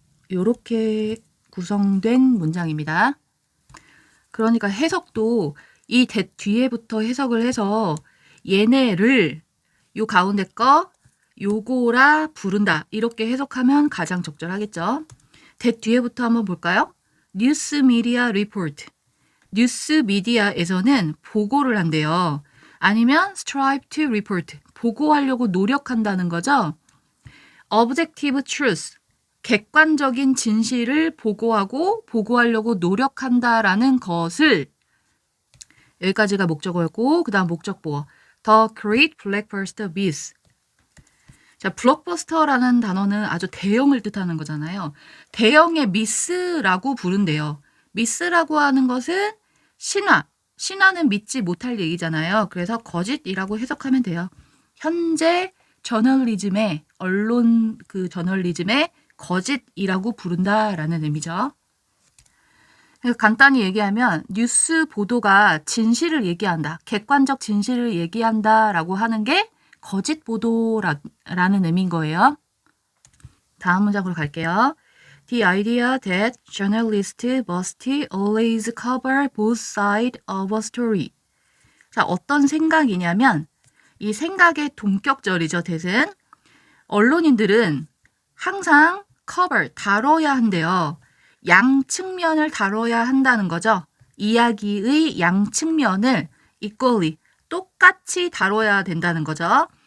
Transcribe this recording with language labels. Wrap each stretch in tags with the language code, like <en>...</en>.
<ko>요렇게 구성된 문장입니다. 그러니까 해석도 이 that 뒤에부터 해석을 해서 얘네를 요 가운데 거 요거라 부른다 이렇게 해석하면 가장 적절하겠죠. that 뒤에부터 한번 볼까요? 뉴스 미디어 리포트. 뉴스 미디어에서는 보고를 한대요. 아니면</ko> <en>strive to report.</en> <ko>보고하려고 노력한다는 거죠.</ko> <en>objective truth.</en> <ko>객관적인 진실을 보고하고 보고하려고 노력한다라는 것을 여기까지가 목적어였고 그 다음 목적보어</ko> <en>The Great Blockbuster Myth.</en> <ko>자, 블록버스터라는 단어는 아주 대형을 뜻하는 거잖아요. 대형의 미스라고 부른대요. 미스라고 하는 것은 신화. 신화는 믿지 못할 얘기잖아요. 그래서 거짓이라고 해석하면 돼요. 현재 저널리즘의 언론 그 저널리즘의 거짓이라고 부른다라는 의미죠. 간단히 얘기하면 뉴스 보도가 진실을 얘기한다. 객관적 진실을 얘기한다라고 하는 게 거짓 보도라는 의미인 거예요. 다음 문장으로 갈게요.</ko> <en>The idea that journalists must always cover both sides of a story.</en> <ko>자, 어떤 생각이냐면 이 생각의 동격절이죠. that은 언론인들은 항상 cover, 다뤄야 한대요. 양 측면을 다뤄야 한다는 거죠. 이야기의 양 측면을 equally, 똑같이 다뤄야 된다는 거죠.</ko>